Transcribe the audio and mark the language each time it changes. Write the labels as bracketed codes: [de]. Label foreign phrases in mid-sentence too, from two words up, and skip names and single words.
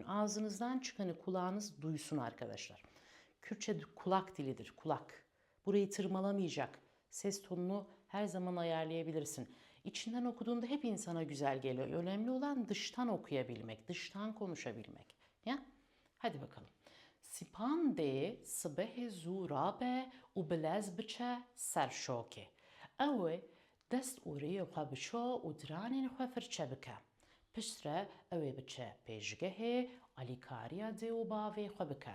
[tr] Ağzınızdan çıkanı kulağınız duysun arkadaşlar. Kürtçe kulak dilidir, kulak. Burayı tırmalamayacak. Ses tonunu her zaman ayarlayabilirsin. İçinden okuduğunda hep insana güzel geliyor. Önemli olan dıştan okuyabilmek, dıştan konuşabilmek. Ya? Hadi bakalım. [ku] Sipan de sıbeh zurabe u bilez biçe serşoke. Ewe dest ûriyê xwe bişo û diranên xwe firçe bike. Piştre ew ê biçe pêşgehê alîkariya dê û bavê xwe bike.